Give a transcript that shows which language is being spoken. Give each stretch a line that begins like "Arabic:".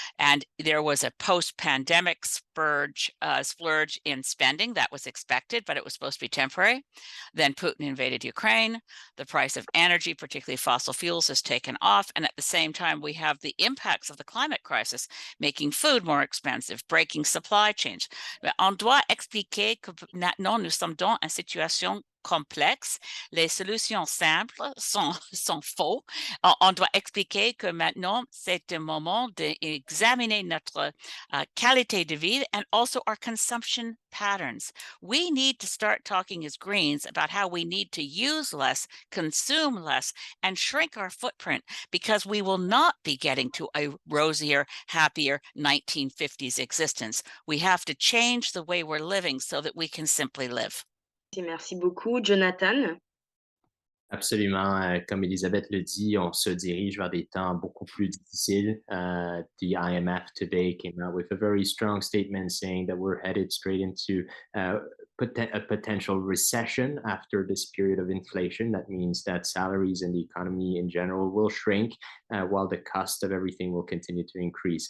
English: And there was a post-pandemic splurge in spending that was expected, but it was supposed to be temporary. Then Putin invaded Ukraine. The price of energy, particularly fossil fuels, has taken off. And at the same time, we have the impacts of the climate crisis, making food more expensive, breaking supply chains.
French: On doit expliquer que maintenant nous sommes dans une situation complexe, les solutions simples sont faux. On doit expliquer que maintenant, c'est un moment d'examiner notre qualité de vie
English: and also our consumption patterns. We need to start talking as Greens about how we need to use less, consume less, and shrink our footprint, because we will not be getting to a rosier, happier 1950s existence. We have to change the way we're living so that we can simply live.
French: Merci beaucoup. Jonathan. Absolument. Comme Elisabeth le dit, on se dirige vers des temps beaucoup plus difficiles.
English: The IMF today came out with a very strong statement saying that we're headed straight into a potential recession after this period of inflation. That means that salaries and the economy in general will shrink while the cost of everything will continue to increase.